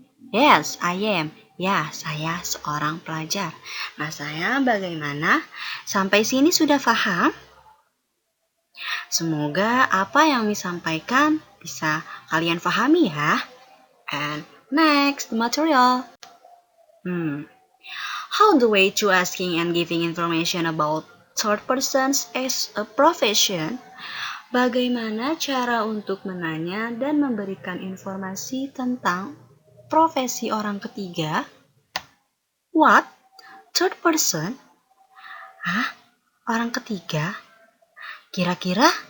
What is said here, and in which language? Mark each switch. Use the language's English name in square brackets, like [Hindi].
[English] Yes, I am. [Indonesian] Ya, saya seorang pelajar. Nah, saya bagaimana? Sampai sini sudah paham? Semoga apa yang disampaikan bisa kalian pahami ya. [English] And next, the material. How the way to asking and giving information about third persons as a profession. [Indonesian] Bagaimana cara untuk menanya dan memberikan informasi tentang profesi orang ketiga? [English] What? Third person? [Indonesian] Orang ketiga? Kira-kira?